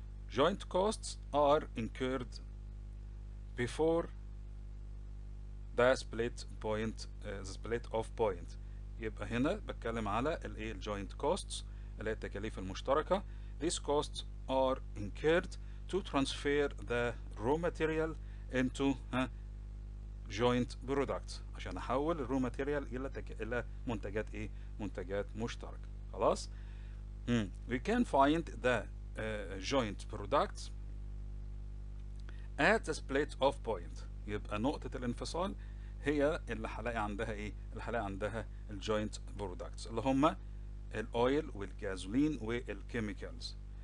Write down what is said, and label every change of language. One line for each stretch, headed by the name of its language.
English: Joint costs are incurred before the split of point.
Arabic: يبقى هنا بتكلم على الايه joint costs اللي هي التكاليف المشتركة.
English: These costs are incurred to transfer the raw material into joint products
Arabic: عشان احول الرو ماتيريال الى منتجات ايه؟ منتجات مشتركة. خلاص؟
English: We can find the joint products at the split of point.
Arabic: يبقى نقطة الانفصال هي اللي هلاقي عندها ايه؟ اللي هلاقي عندها الجوينت برودكتس اللي هم الاويل والجازولين والكيميكالز.